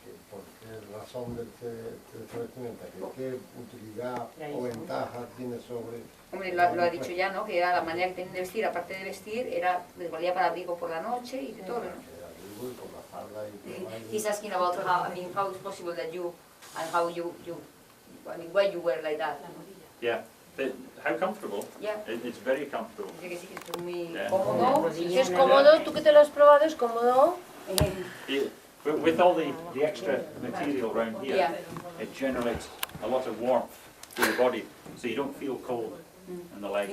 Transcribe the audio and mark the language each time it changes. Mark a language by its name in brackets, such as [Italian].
[Spanish] ¿Por qué razón de esta vestimenta? ¿Qué utilidad o ventaja tiene sobre...? Hombre, lo ha dicho ya, ¿no? Que era la manera que tenían de vestir, aparte de vestir, les valía para abrigo por la noche y de todo, ¿no? Abrigo y con la falda y todo. [English] He's asking about how it's possible that you, and how you, I mean, why you wear like that. yeah, how comfortable? Yeah. It's very comfortable. [Spanish] Dice que sí, que es muy [English] Yeah. [Spanish] cómodo. Es cómodo, tú que te lo has probado, es cómodo. [English] Yeah, with all the extra material around here, Yeah. it generates a lot of warmth to the body, so you don't feel cold in the legs.